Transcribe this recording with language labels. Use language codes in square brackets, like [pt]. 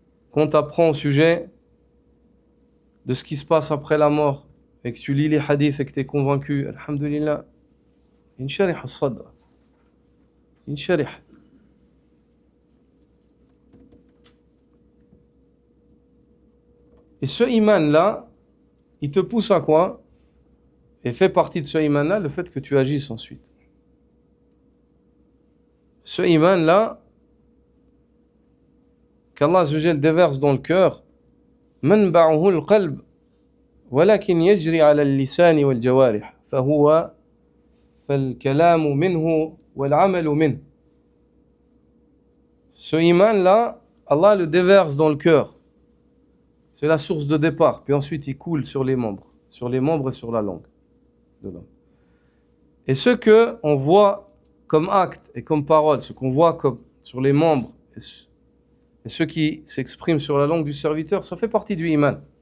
[fr] Quand tu apprends au sujet de ce qui se passe après la mort et que tu lis les hadiths et que tu es convaincu, alhamdulillah, insharih as-sadr. Insharih. Et ce iman-là, il te pousse à quoi? Et fait partie de ce iman-là le fait que tu agisses ensuite. Ce iman-là, qu'Allah Azza wa Jalla déverse dans le cœur, [ar] منبعه القلب ولكن يجري على اللسان والجوارح فالكلام منه والعمل منه. [fr] Ce iman-là, Allah le déverse dans le cœur. C'est la source de départ. Puis ensuite, il coule sur les membres et sur la langue de l'homme. Et ce que on voit comme acte et comme parole, ce qu'on voit comme sur les membres et ce qui s'exprime sur la langue du serviteur, ça fait partie du iman.